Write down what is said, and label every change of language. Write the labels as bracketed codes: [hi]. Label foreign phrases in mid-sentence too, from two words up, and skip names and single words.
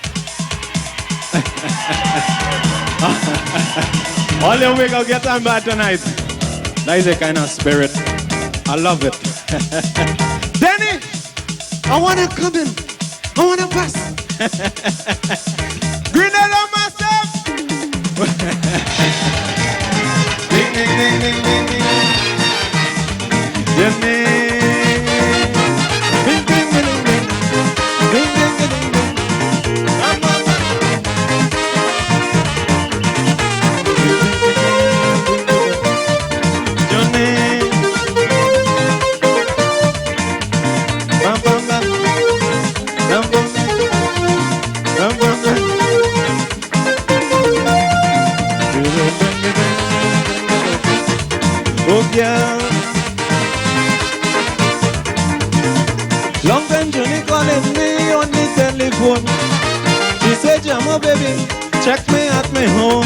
[en] All them we go get on bad tonight. That is a kind of spirit. I love it. Danny, I want to come in. I want to pass. Grenada myself. Ding, ding, ding, ding, ding, ding. Danny. Ding, ding, ding, ding, ding. Ding, ding, ding, ding, ding. Johnny. Bam, bam, bam. Bam, bam, bam, bam, bam. Oh, yeah. Long time Johnny calling me on the telephone. She said, Jamo baby, check me at my home.